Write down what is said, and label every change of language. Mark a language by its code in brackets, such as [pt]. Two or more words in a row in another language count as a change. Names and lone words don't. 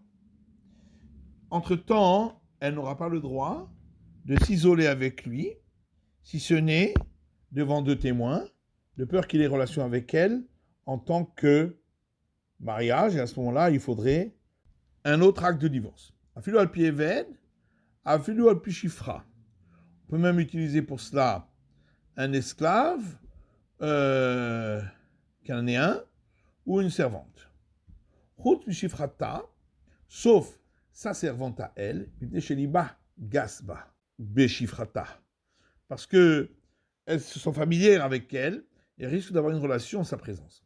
[fr] Entre-temps, elle n'aura pas le droit de s'isoler avec lui, si ce n'est devant deux témoins, de peur qu'il ait relation avec elle en tant que mariage, et à ce moment-là, il faudrait un autre acte de divorce. [he] אפילו על פי עבד, אפילו על פי שפחה. [fr] On peut même utiliser pour cela un esclave cananéen ou une servante. [he] חוץ פי שפחתה, [fr] sauf sa servante à elle, [he] גסה, בשפחתה, [fr] parce que elles se sont familières avec elle et risquent d'avoir une relation en sa présence.